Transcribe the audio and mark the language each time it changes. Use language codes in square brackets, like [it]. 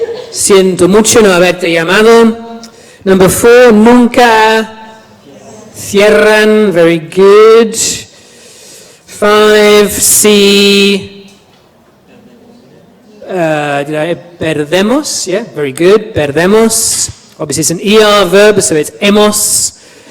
[es] Siento mucho no haberte llamado. [en] Number 4, [es] nunca cierran, [en] very good. [es] 5, si perdemos, [en] yeah, very good, [es] perdemos. [en] Obviously it's an ER verb, so it's hemos.